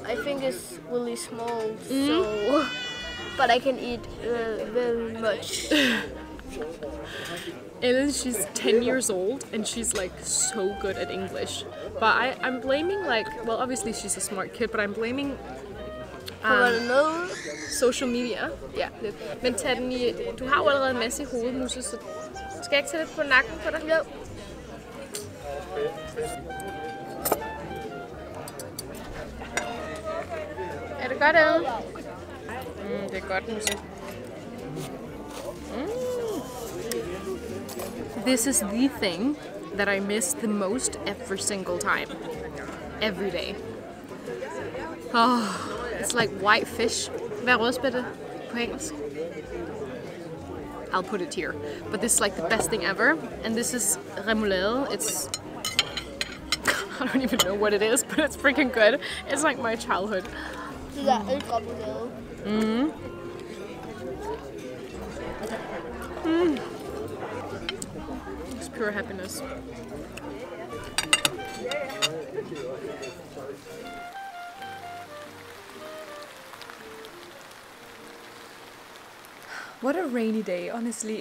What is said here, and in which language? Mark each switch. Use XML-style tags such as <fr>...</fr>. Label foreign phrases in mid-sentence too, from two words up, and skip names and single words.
<en>I think it's really small, so but I can eat very much. Ellen, she's 10 years old and she's like so good at English. But I'm blaming well, obviously she's a smart kid, but I'm blaming social media.</en> <da>Ja, lidt. Men tag den i, du har jo allerede en masse i hovedet, Musse, så skal jeg ikke tage lidt på nakken på dig? Jo. Er det godt, Ellen? Det er godt, Musse.</da> <en>This is the thing that I miss the most every single time. Every day. Oh, it's like white fish.</en> <da>Hvad er rødspætte på engelsk?</da> <en>I'll put it here. But this is like the best thing ever. And this is remoulade. It's... I don't even know what it is, but it's freaking good. It's like my childhood.</en> <da>Det der ølremoulade.</da> <en>It's pure happiness. What a rainy day, honestly.</en>